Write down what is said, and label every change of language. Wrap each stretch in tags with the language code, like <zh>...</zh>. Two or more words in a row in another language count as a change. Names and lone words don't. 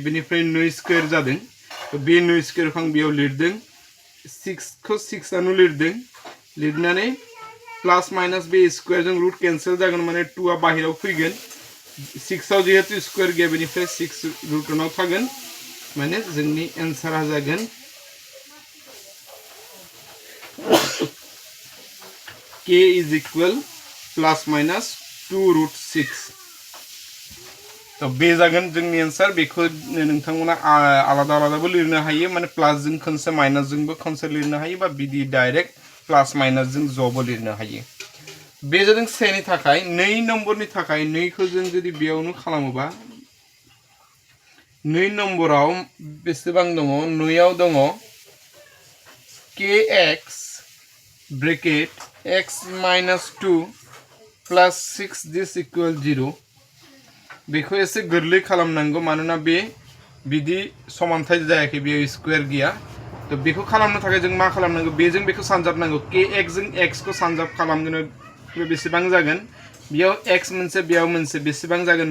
<brx>बेनिफ्राय 2 स्क्वायर जादों। तो बे 2 स्क्वायर खौ आं बेयाव लिरदों। 6 खौ 6 आनो लिरदों। लिरनानै</brx> <en>plus minus</en> <brx>बे स्क्वायर जों रुट कैंसिल जागोन, माने 2 आ बाहिराव फैगोन। 6 आव जिहेतु स्क्वायर गैया, बेनिफ्राय 6 रुट उनाव थागोन, माने जोंनि एन्सारा जागोन</brx> <en>k is equal plus minus 2 root 6।</en> <brx>तो बे जागोन जोंनि एन्सार। बेखौ नोंथांमोना आलादा आलादाबो लिरनो हायो, माने प्लास जों खनसे माइनास जोंबो खनसे लिरनो हायो, बा बिदि</brx> <en>direct plus minus</en> <brx>जों जबो लिरनो हायो। बे जादों सेनि थाखाय। 2 नम्बरनि थाखाय 2 खौ जों जुदि बेयावनो खालामोबा 2 नम्बराव बेसेबां दङ? 2 आव दङ kx ब्रेकेट</brx> <en>x minus 2 plus 6 this equal 0।</en> <brx>बेखौ एसे गोरलै खालामनांगौ, मानोना बे बिदि समानथाय जायाखै, बेयाव स्क्वायर गैया। तो बेखौ खालामनो थाखाय जों मा खालामनांगौ? बेजों बेखौ सानजाबनांगौ। kx जों x खौ सानजाब खालामगोन, बेसेबां जागोन? बेयाव x मोनसे, बेयाव मोनसे, बेसेबां जागोन?</brx>